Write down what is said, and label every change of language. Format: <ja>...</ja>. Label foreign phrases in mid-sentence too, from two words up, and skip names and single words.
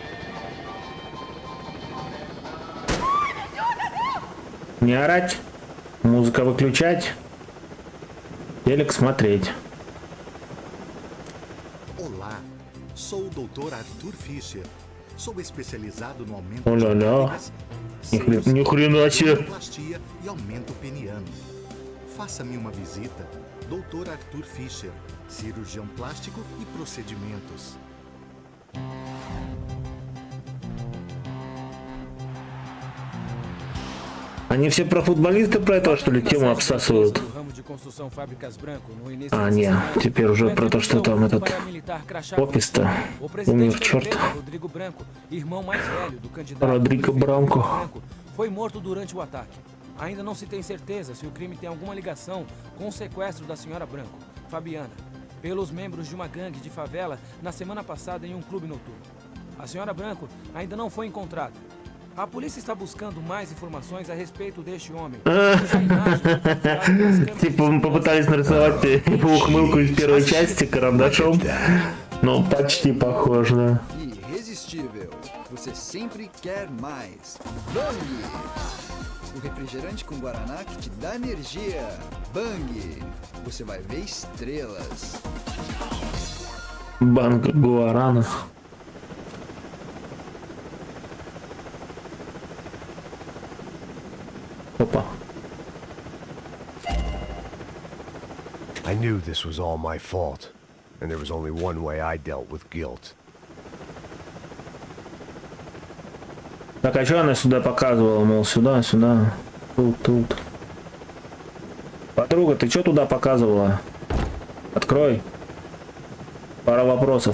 <ru>Не орать, музыка выключать, телек смотреть.</ru> <pt>Olá, sou o Dr. Arthur Fischer. Sou especializado no aumento Olha de lá. nádegas, seios,</pt> <ru>Ни хрена себе.</ru> <pt>plastia e aumento peniano. Faça-me uma visita. Dr. Arthur Fischer, cirurgião plástico e procedimentos.</pt> <ru>Они все про футболиста про это, что ли, тему обсасывают? А, не, теперь уже про то, что там этот опис-то умер, черт. Родриго Бранко.</ru> <pt>Foi morto durante o ataque. Ainda não se tem certeza se o crime tem alguma ligação com o sequestro da senhora Branco, Fabiana, pelos membros de uma gangue de favela na semana passada em um clube noturno. A senhora Branco ainda não foi encontrada. A polícia está buscando mais informações a respeito deste homem.</pt> <ru>Tипа мы попытались нарисовать его ухмылку из первой части карандашом, но почти похоже, да.</ru> <pt>Irresistível. Você sempre quer mais. Bang! O refrigerante com guaraná que te dá energia. Bang! Você vai ver estrelas.</pt> <ru>Банк Гуарана. Опа.</ru> <en>I knew this was all my fault, and there was only one way I dealt with guilt.</en> <ru>Так, а что она сюда показывала? Мол, сюда, сюда. Тут. Подруга, ты что туда показывала? Открой. Пара вопросов.</ru>